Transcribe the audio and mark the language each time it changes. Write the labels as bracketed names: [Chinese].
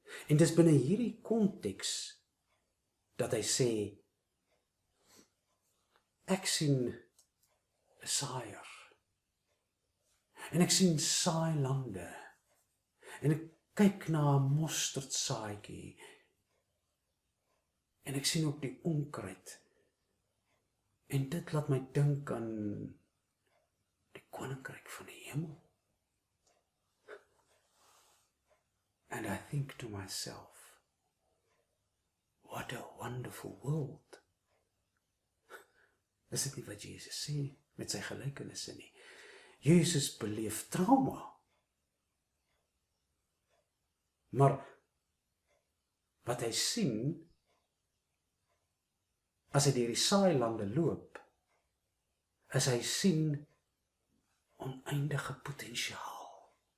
[Afrikaans] En dis binne hierdie konteks dat hy sê, ek sien 'n saaier, en ek sien saai lande, en ek kyk na 'n mosterdsaadjie, en ek sien ook die onkruid, en dit laat my dink aan die koninkryk van die hemel. [English] And I think to myself, what a wonderful world. [Afrikaans] Is dit nie wat Jesus sê met sy gelykenisse nie? Jesus beleef trauma. Maar wat hy sien, as hy deur die saai lande loop, is hy sien oneindige potensiaal.